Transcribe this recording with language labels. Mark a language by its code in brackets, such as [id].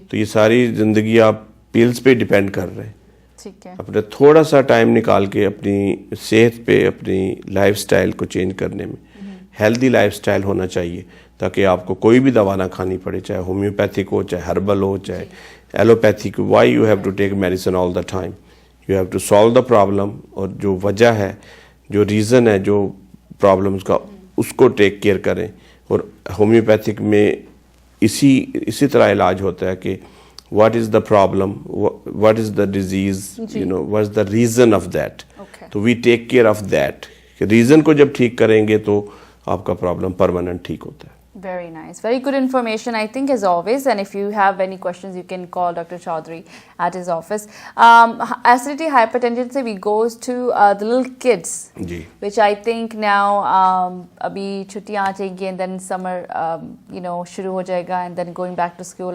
[ur] تو یہ ساری زندگی آپ پلز پہ ڈیپینڈ کر رہے ہیں. اپنے تھوڑا سا ٹائم نکال کے اپنی صحت پہ، اپنی لائف سٹائل کو چینج کرنے میں، ہیلدی لائف سٹائل ہونا چاہیے تاکہ آپ کو کوئی بھی دوا نہ کھانی پڑے، چاہے ہومیوپیتھک ہو، چاہے ہربل ہو، چاہے allopathic. [en] Why you have to take medicine all the time? You have to solve the problem, [ur] اور جو وجہ ہے، جو ریزن ہے جو پرابلمس کا، اس کو ٹیک کیئر کریں. اور ہومیوپیتھک میں اسی طرح علاج ہوتا ہے کہ [en] what is the problem, what is the disease, what's the reason of that. [ur] تو [en] we take care of that. [ur] Reason کو جب ٹھیک کریں گے تو آپ کا پرابلم پرماننٹ ٹھیک ہوتا ہے. [en] Very nice. Very good information, I think, as always. And if you have any questions, you can call Dr. Chaudhary at his office. Acidity, hypertension se we goes to the little kids, which I think now [ur] abhi chuttiyan aa jayegi, [en] and then summer [ur] shuru ho jayega, [en] and then going back to school.